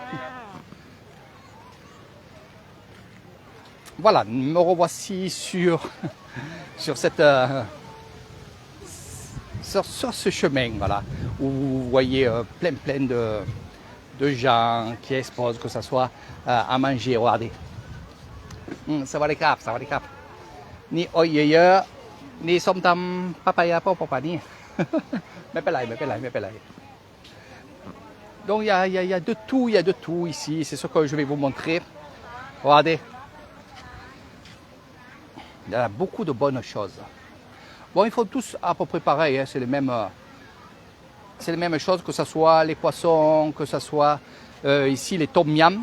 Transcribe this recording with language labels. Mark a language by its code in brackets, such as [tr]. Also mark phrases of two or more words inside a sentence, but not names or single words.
[fr] Voilà, me revoici sur cette sur ce chemin, voilà, où vous voyez plein de gens qui exposent, que ce soit à manger. Regardez. [th] สวัสดีครับ สวัสดีครับ. Ni oyeye, ni somtam papaya papa ni. [fr] Mais pas là. Donc il y a de tout ici, c'est ce que je vais vous montrer. Regardez. Il y a beaucoup de bonnes choses. Bon, ils font tous à peu près pareil, hein, c'est les mêmes choses, que ce soit les poissons, que ce soit ici les tom yam.